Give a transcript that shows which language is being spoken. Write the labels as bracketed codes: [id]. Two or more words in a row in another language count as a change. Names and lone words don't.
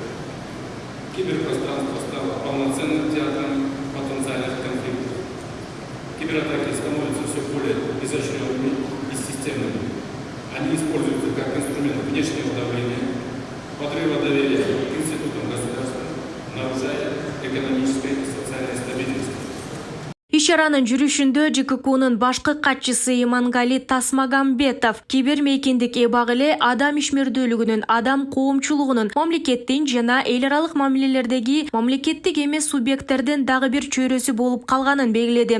[ru] Киберпространство стало полноценным театром потенциальных конфликтов. Кибератаки становятся все более изощренными и системными. Они используются как инструмент внешнего давления, подрыва доверия к институтам государства, нарушая экономическое и социальное стабильность. [ky] Иш-чаранын жүрүшүндө ЖККнын башкы катчысы Имангали Тасмагамбетов кибер мейкиндик эбак эле адам ишмердүүлүгүнүн, адам коомчулугунун, мамлекеттин жана эл аралык мамилелердеги мамлекеттик эмес субъекттердин дагы бир чөйрөсү болуп калганын белгиледи.